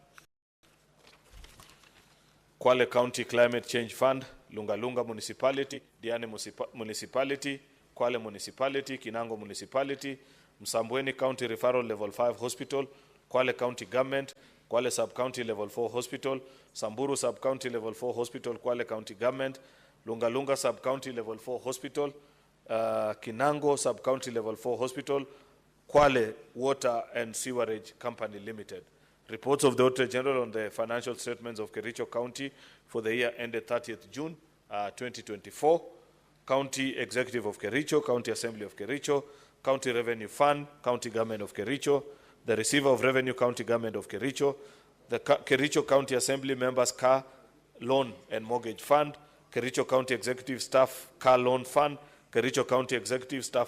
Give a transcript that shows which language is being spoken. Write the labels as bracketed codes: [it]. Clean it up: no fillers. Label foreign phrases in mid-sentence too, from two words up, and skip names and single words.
[en] Kwale County Climate Change Fund, Lunga Municipality, Diani Municipality, Kwale Municipality, Kinango Municipality, Msambweni County Referral Level 5 Hospital, Kwale County Government, Kwale Sub-County Level 4 Hospital, Samburu Sub-County Level 4 Hospital, Kwale County Government, Lunga Sub-County Level 4 Hospital, Kinango Sub-County Level 4 Hospital, Kwale Water and Sewerage Company Limited. Reports of the Auditor General on the financial statements of Kericho County for the year ended 30th June 2024. County Executive of Kericho, County Assembly of Kericho, County Revenue Fund, County Government of Kericho, the Receiver of Revenue, County Government of Kericho, the Kericho County Assembly Members Car Loan and Mortgage Fund, Kericho County Executive Staff Car Loan Fund, Kericho County Executive Staff